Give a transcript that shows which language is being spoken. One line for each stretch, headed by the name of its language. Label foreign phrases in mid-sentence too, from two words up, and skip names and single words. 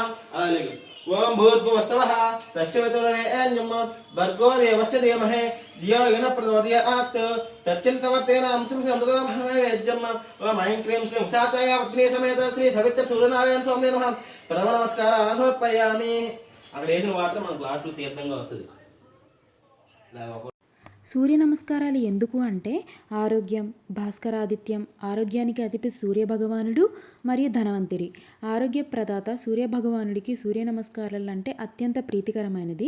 Sanskrit: अलगे ओम भूर्भुवस्सवः तस्य वितुर्वरेण्यं भर्गो देवस्य धीमहि धियो यो न प्रचोदयात् सत्यन्तवर्तेन अंशं समृद्धमहवेद्यम् ओम ऐं क्लीं श्रीं उषाकाय पत्नी समेत श्री सवित्र सूर्यनारायण स्वामिने नमः. प्रथम नमस्कारान् समर्पयामि.
Telugu: అక్కడ వేసిన వాటర్ మనకు లాస్ట్లో తీర్థంగా వస్తుంది. సూర్య నమస్కారాలు ఎందుకు అంటే ఆరోగ్యం, భాస్కరాదిత్యం, ఆరోగ్యానికి అధిపతి సూర్యభగవానుడు మరియు ధనవంతిరి. ఆరోగ్య ప్రదాత సూర్యభగవానుడికి సూర్య నమస్కారాలు అంటే అత్యంత ప్రీతికరమైనది.